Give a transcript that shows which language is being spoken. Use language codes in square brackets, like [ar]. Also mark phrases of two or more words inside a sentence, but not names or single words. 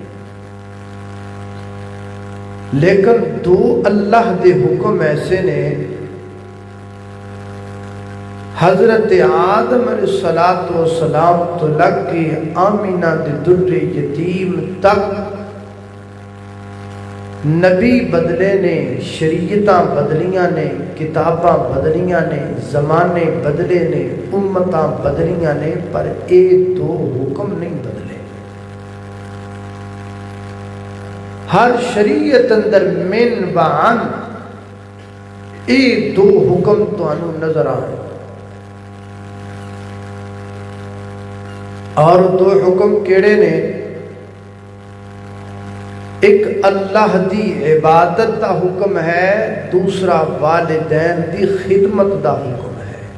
[pa] لیکن دو اللہ دے حکم ایسے نے، حضرت آدم [ar] علیہ السلام [pa] تو لگ کے آمینہ دے در یتیم تک نبی بدلے نے، شریعتاں بدلیاں نے، کتاباں بدلیاں نے، زمانے بدلے نے، امتاں بدلیاں نے، پر ایک دو حکم نہیں بدلے۔ ہر شریعت اندر من و عن ایک دو حکم تانوں نظر آئے، اور دو حکم کیڑے نے؟ ایک اللہ دی عبادت دا حکم ہے، دوسرا والدین دی خدمت دا حکم ہے۔